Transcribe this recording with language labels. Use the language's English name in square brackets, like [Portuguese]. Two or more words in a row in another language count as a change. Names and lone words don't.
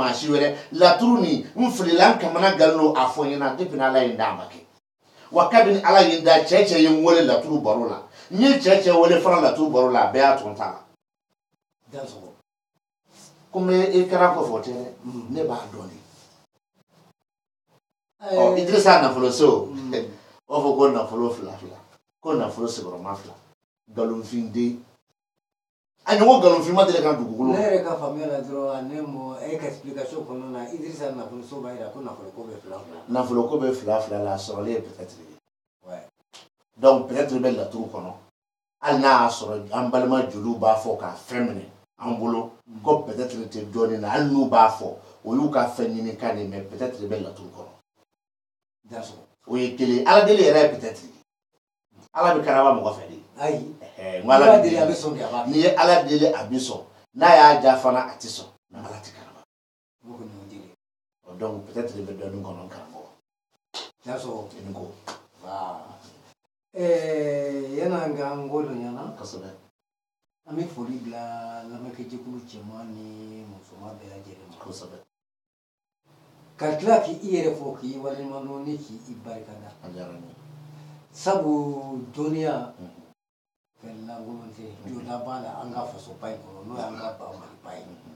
[Bambara] maa si wɛrɛ laturu nin n filila n kamana gannen a fɔ n ɲɛna depuis Ala ye n dan a ma kɛ wa kabini Ala ye n dan cɛ ye n wele laturu baro la n ye cɛ wele fana laturu baro la a bɛɛ y'a tɔn ta la komi i kɛra kɔfɛ o tɛ dɛ ne b'a dɔn de Idrissa nafolo so o fɔ ko nafolo 2 ko nafolo sigiyɔrɔma 2 nkalonfin den a ɲɔgɔn nkalonfin ma deli ka dugukolo ne yɛrɛ ka faamuya la dɔrɔn ne mɔ e ka explication kɔnɔna na Idrissa nafolo so b'a jira ko nafolo ko bɛ 2 nafolo ko bɛ 2 la a sɔrɔlen ye peut-être donc peut-être bɛ laturu kɔnɔ hali n'a y'a sɔrɔ an balima joliw b'a fɔ k'a fɛn minɛ an bolo ko peut-être tɛ dɔɔnin na hali n'u b'a fɔ o y'u ka fɛn ɲini kan de mais peut-être bɛ laturu kɔnɔ o ye kelen Ala deli yɛrɛ ye peut-être Ala bɛ karaba mɔgɔ fɛ de ayi Ala deli a bɛ sɔn de a b'a n'i ye Ala deli a bɛ sɔn n'a y'a ja fana a tɛ sɔn mais Ala tɛ karaba donc peut-être bɛ dɔɔnin kɔnɔ karamɔgɔ i ni ko yana nga ngolo nyana kosɛbɛ an bɛ foli bila lamɛnkɛjɛkulu cɛman ni musoman bɛɛ lajɛlen ma kosɛbɛ ka tila k'i yɛrɛ fɔ k'i waleɲumandɔn ni k'i barikada sabu dɔnniya fɛn lankolon tɛ jɔda b'a la an ka fasoba in kɔnɔ n'o y'an ka ba Maliba ye